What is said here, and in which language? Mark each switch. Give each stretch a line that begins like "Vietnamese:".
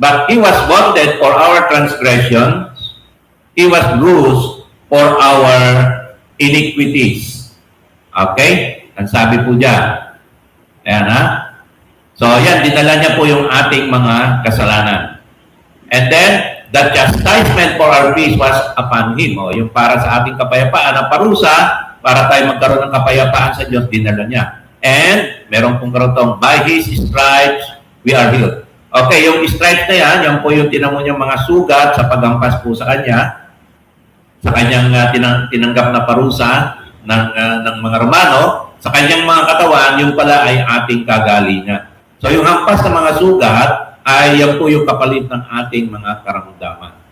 English: But He was wounded for our transgressions. He was bruised for our iniquities.
Filipino: Okay? Ang sabi po dyan. Ayan ha? So, yan, dinala niya po yung ating mga kasalanan.
English: And then, the chastisement for our peace was upon Him.
Filipino: O, yung para sa ating kapayapaan, ang parusa, para tayo magkaroon ng kapayapaan sa Diyos, dinala niya.
English: And,
Filipino: meron pong karotong,
English: by His stripes, we are healed.
Filipino: Okay, yung stripes na yan po yung tinamo niyang mga sugat sa paghampas po sa Kanya, sa Kanyang tinanggap na parusa ng mga Romano, sa Kanyang mga katawan, yung pala ay ating kagalingan. So, yung hampas ng mga sugat, ay yan po yung kapalit ng ating mga karamdaman.